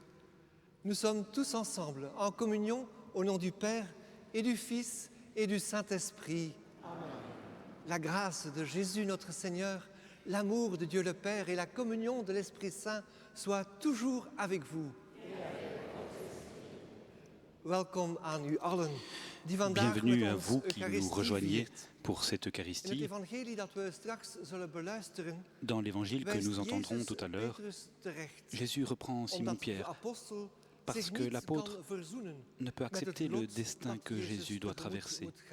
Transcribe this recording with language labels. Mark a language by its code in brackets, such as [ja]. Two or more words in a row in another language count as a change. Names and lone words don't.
[fr] Nous sommes tous ensemble en communion au nom du Père et du Fils et du Saint-Esprit. Amen. La grâce de Jésus notre Seigneur, l'amour de Dieu le Père et la communion de l'Esprit Saint soient toujours avec vous. [nl] Welkom aan u allen. [fr] Bienvenue à vous qui nous rejoignez pour cette Eucharistie. Dans l'évangile que nous entendrons tout à l'heure, Jésus reprend Simon-Pierre parce que l'apôtre ne peut accepter le destin que Jésus doit traverser.